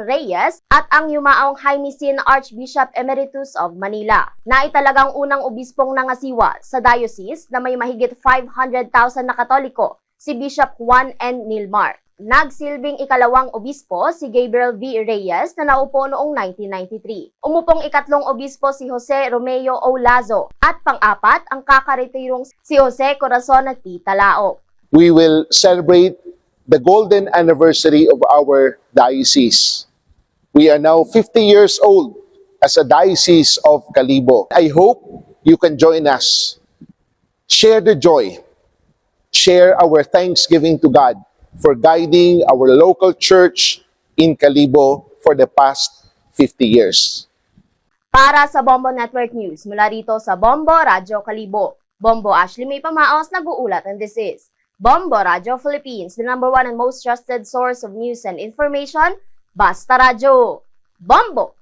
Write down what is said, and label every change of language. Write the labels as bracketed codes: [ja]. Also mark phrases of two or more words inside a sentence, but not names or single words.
[tl] Reyes at ang yumaong Jaimicine [en] Archbishop Emeritus of Manila, [tl] na italagang unang obispong nangasiwa sa diocese na may mahigit 500,000 na Katoliko, si Bishop Juan N. Nilmar. Nagsilbing ikalawang obispo si Gabriel V. Reyes na naupo noong 1993. Umupong ikatlong obispo si Jose Romeo O. Lazo at pang-apat ang kakaretirong si Jose Corazon T. Talao. [en] We will celebrate the golden anniversary of our diocese. We are now 50 years old as a diocese of Calibo. I hope you can join us. Share the joy. Share our thanksgiving to God for guiding our local church in Calibo for the past 50 years. [tl] Para sa Bombo Network News, mula rito sa Bombo Radio Calibo, Bombo Ashley May Pamaos nag-uulat, [en] and this is Bombo Radio Philippines, the #1 and most trusted source of news and information. [tl] Basta Radio! Bombo!